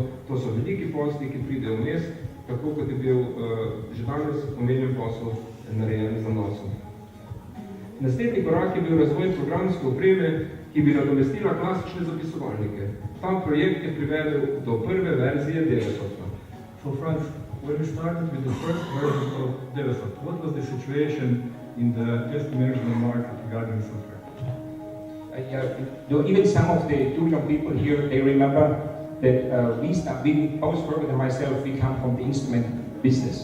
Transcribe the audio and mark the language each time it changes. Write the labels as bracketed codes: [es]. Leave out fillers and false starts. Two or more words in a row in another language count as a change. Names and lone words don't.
[sl] To so veliki posli, ki pridejo vmes, tako kot je bil že danes omenjen posel narejen za nosom. Naslednji korak je bil razvoj programske opreme, ki bi nadomestila klasične zapisovalnike. Ta projekt je privedel do prve verzije Devesofta. [en] So Franz, when we started with the first version of Devesoft, what was the situation in the test management market regarding software? Even some of the Tucson people here, they remember that we both Robert and myself, we come from the instrument business.